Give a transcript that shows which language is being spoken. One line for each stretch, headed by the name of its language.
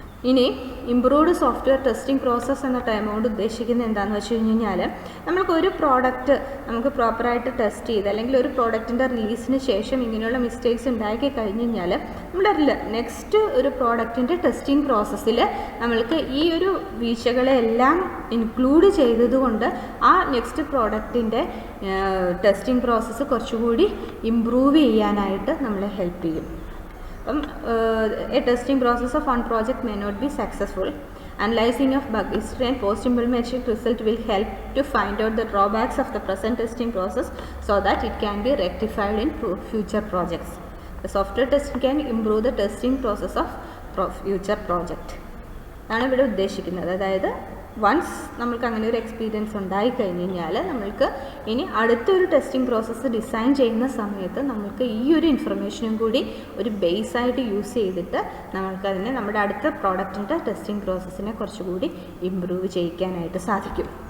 Malayalam: ഇനി improved software testing process എന്ന time കൊണ്ട് ഉദ്ദേശിക്കുന്നത് എന്താണെന്ന് വെച്ച് കഴിഞ്ഞാൽ നമുക്കൊരു പ്രോഡക്റ്റ് നമുക്ക് പ്രോപ്പറായിട്ട് ടെസ്റ്റ് ചെയ്ത് അല്ലെങ്കിൽ ഒരു പ്രോഡക്റ്റിൻ്റെ റിലീസിന് ശേഷം ഇങ്ങനെയുള്ള മിസ്റ്റേക്സ് ഉണ്ടാക്കി കഴിഞ്ഞ് കഴിഞ്ഞാൽ നമ്മുടെ നെക്സ്റ്റ് ഒരു പ്രോഡക്റ്റിൻ്റെ ടെസ്റ്റിംഗ് പ്രോസസ്സിൽ നമ്മൾക്ക് ഈ ഒരു വീഴ്ചകളെല്ലാം ഇൻക്ലൂഡ് ചെയ്തതുകൊണ്ട് ആ നെക്സ്റ്റ് പ്രോഡക്റ്റിൻ്റെ ടെസ്റ്റിംഗ് പ്രോസസ്സ് കുറച്ചുകൂടി ഇംപ്രൂവ് ചെയ്യാനായിട്ട് നമ്മളെ ഹെൽപ്പ് ചെയ്യും.
English: A testing process of one project may not be successful. Analyzing of bug history and post-implementation result will help to find out the drawbacks of the present testing process so that it can be rectified in future projects. The software testing can improve the testing process of future project.
Malayalam: ആണ് ഇവിടെ ഉദ്ദേശിക്കുന്നത്. അതായത് once നമ്മൾക്ക് അങ്ങനെ ഒരു experience ഉണ്ടായി കഴിഞ്ഞ് കഴിഞ്ഞാൽ നമ്മൾക്ക് ഇനി അടുത്തൊരു ടെസ്റ്റിംഗ് പ്രോസസ്സ് ഡിസൈൻ ചെയ്യുന്ന സമയത്ത് നമ്മൾക്ക് ഈ ഒരു ഇൻഫർമേഷനും കൂടി ഒരു ബേസായിട്ട് യൂസ് ചെയ്തിട്ട് നമ്മൾക്കതിനെ നമ്മുടെ അടുത്ത പ്രോഡക്റ്റിൻ്റെ ടെസ്റ്റിംഗ് പ്രോസസ്സിനെ കുറച്ചുകൂടി ഇമ്പ്രൂവ് ചെയ്യിക്കാനായിട്ട് സാധിക്കും.